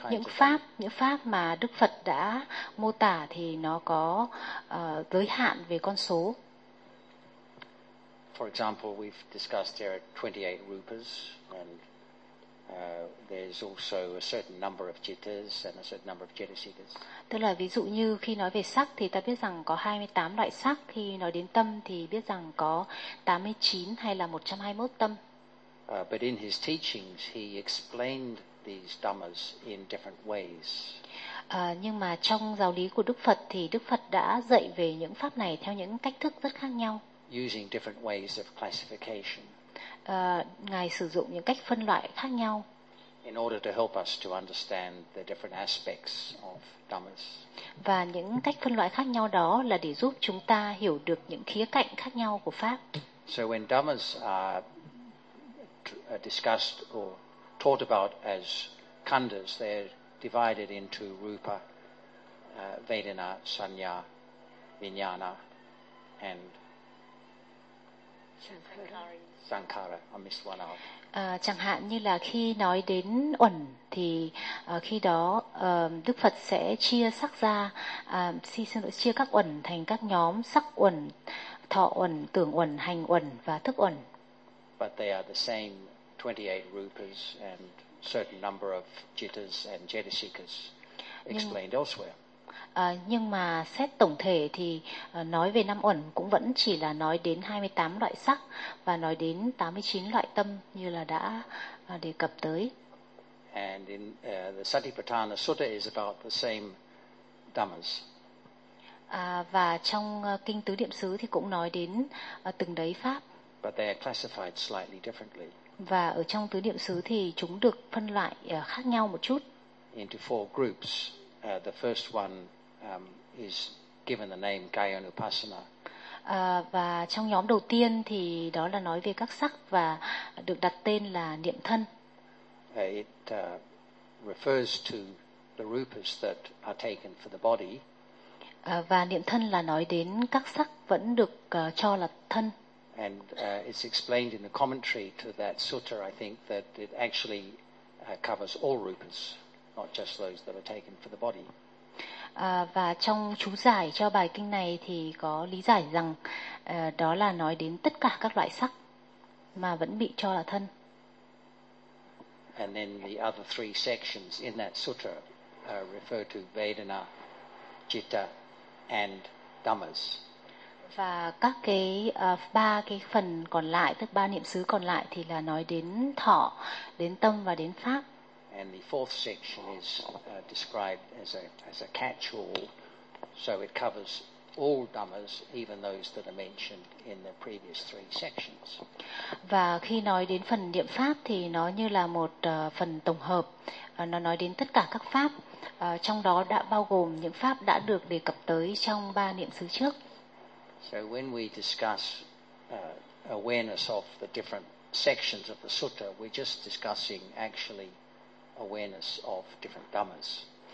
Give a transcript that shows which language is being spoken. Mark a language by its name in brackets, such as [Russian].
[Vietnamese] Những pháp, những pháp mà Đức Phật đã mô tả thì nó có giới hạn về con số. [English] For example, we've discussed there are 28 rupas and there's also a certain number of jitas and a certain number of jitasikas. [Vietnamese] Tức là ví dụ như khi nói về sắc thì ta biết rằng có 28 loại sắc, khi nói đến tâm thì biết rằng có 89 hay là 121 tâm. [English] But in his teachings he explained these dhammas in different ways. [Vietnamese] Nhưng mà trong giáo lý của Đức Phật thì Đức Phật đã dạy về những pháp này theo những cách thức rất khác nhau. [English] Using different ways of classification. [Vietnamese] Ngài sử dụng những cách phân loại khác nhau. [English] In order to help us to understand the different aspects of dhammas. [Vietnamese] Và những cách phân loại khác nhau đó là để giúp chúng ta hiểu được những khía cạnh khác nhau của pháp. [English] So when dhammas are discussed or taught about as khandhas, they're divided into rupa, vedana, sanya, vijnana and Sankara, I missed one out. [Vietnamese] Chẳng hạn như là khi nói đến uẩn thì khi đó Đức Phật sẽ chia sắc ra, chia các uẩn thành các nhóm: sắc uẩn, thọ uẩn, tưởng uẩn, hành uẩn và thức uẩn. [English] But they are the same 28 rupas and certain number of jitas and jetasikas explained elsewhere. [Vietnamese] Nhưng mà xét tổng thể thì nói về năm uẩn cũng vẫn chỉ là nói đến 28 loại sắc và nói đến 89 loại tâm như là đã đề cập tới. [English] And in the Satipatthana Sutta is about the same dhammas. [Vietnamese] Và trong kinh tứ niệm xứ thì cũng nói đến từng đấy pháp. [English] But they are classified slightly differently. [Vietnamese] Và ở trong tứ niệm xứ thì chúng được phân loại khác nhau một chút. [English] Into four groups. The first one is given the name Gayanupassana. [Vietnamese] Và trong nhóm đầu tiên thì đó là nói về các sắc và được đặt tên là niệm thân. [English] It refers to the rupas that are taken for the body. [Vietnamese] Và niệm thân là nói đến các sắc vẫn được cho là thân. [English] And it's explained in the commentary to that sutta, I think, that it actually covers all rupas, not just those that are taken for the body. [Vietnamese] Và trong chú giải cho bài kinh này thì có lý giải rằng đó là nói đến tất cả các loại sắc mà vẫn bị cho là thân. [English] And then the other three sections in that sutra refer to vedana, citta, and dhammas. [Vietnamese] Và các cái ba cái phần còn lại, tức ba niệm xứ còn lại thì là nói đến thọ, đến tâm và đến pháp. [English] And the fourth section is described as a catch-all, so it covers all dhammas, even those that are mentioned in the previous three sections. [Vietnamese] Và khi nói đến phần niệm pháp thì nó như là một phần tổng hợp, nó nói đến tất cả các pháp, trong đó đã bao gồm những pháp đã được đề cập tới trong ba niệm xứ trước. [English] So when we discuss awareness of the different sections of the sutta, we're just discussing actually awareness of different dhammas.